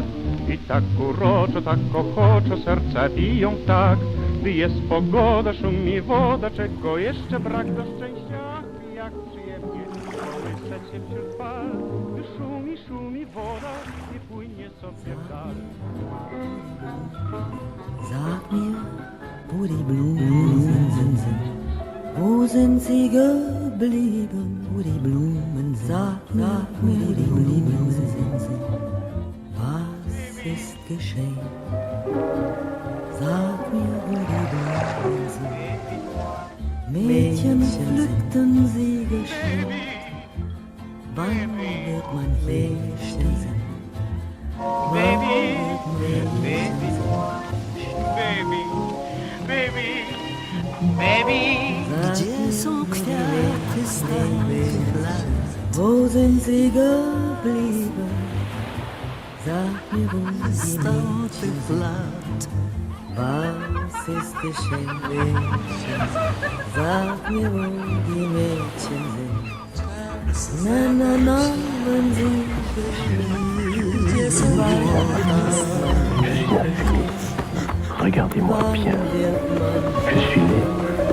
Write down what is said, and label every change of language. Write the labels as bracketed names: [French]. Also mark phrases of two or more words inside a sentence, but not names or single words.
[Polish] I tak uroczo, tak ochoczo serca biją tak, gdy jest pogoda, szumi woda, czego jeszcze brak do szczęścia. Ach, jak przyjemnie kołysać się wśród fal, gdy szumi woda i płynie sobie w dal. [German] Sag mir, wo die Blumen sind, wo sind sie geblieben, wo die Blumen sind, sag mir, wo die Blumen sind, was ist geschehen? Sag mir, wo die Blumen sind, Mädchen pflückten sie geschwind, wann wird mein Mädchen sein? Baby, [Polish] gdzie są kwiaty stare, [German] wo sind sie geblieben? Sag mir, wo die Mädchen sind, was ist geschehen? Sag mir, wo die Mädchen sind, na, wenn sie [French] Regardez-moi bien. Je suis né